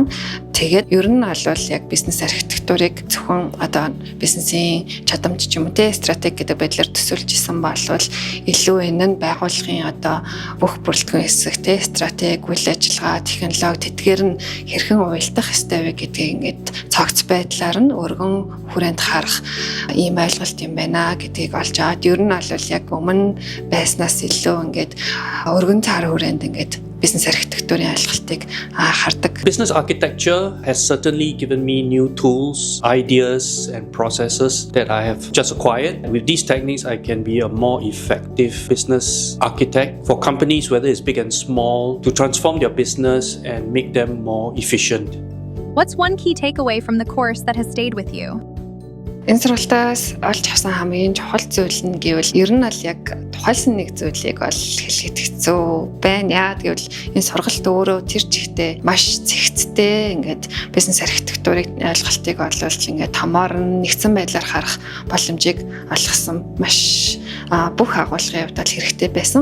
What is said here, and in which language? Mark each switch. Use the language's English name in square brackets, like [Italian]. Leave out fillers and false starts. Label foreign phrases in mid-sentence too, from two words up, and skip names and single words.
[Mongolian] Тэгээд ер нь бол яг бизнес архитектурыг зөвхөн одоо бизнесийн чадамж ч юм уу те стратеги гэдэг байдлаар төсөөлж исэн бол илүү энэ нь байгууллагын одоо бүх бүрэлдэхүүн хэсэг те стратеги, үйл ажиллагаа, технологи тэдгээр нь хэрхэн уялдах ёстой вэ гэдгийг ингээд цогц байдлаар нь өргөн хүрээнд харах ийм ойлголт юм байна гэдгийг олж аваад ер нь бол яг өмнө байснаас илүү ингээд өргөн цаар хүрээнд ингээд бизнес архитектурын ойлголтыг хардаг. [English] Business architecture has certainly given me new tools, ideas and processes that I have just acquired. And with these techniques, I can be a more effective business architect for companies, whether it's big and small, to transform their business and make them more efficient. What's one key takeaway from the course that has stayed with you? [Mongolian] Энэ сургалтаас олж авсан хамгийн чухал зүйл нь гэвэл ер нь бол яг тухайлсан нэг зүйлийг бол хэлэхэд хэцүү байна. Яа гэвэл энэ сургалт өөрөө тэр чигтээ маш цэгцтэй ингээд бизнес архитектурыг ойлголтыг олвол ингээд томоор нэгдсэн байдлаар харах боломжийг олгосон маш бүх агуулгын хувьд бол хэрэгтэй байсан.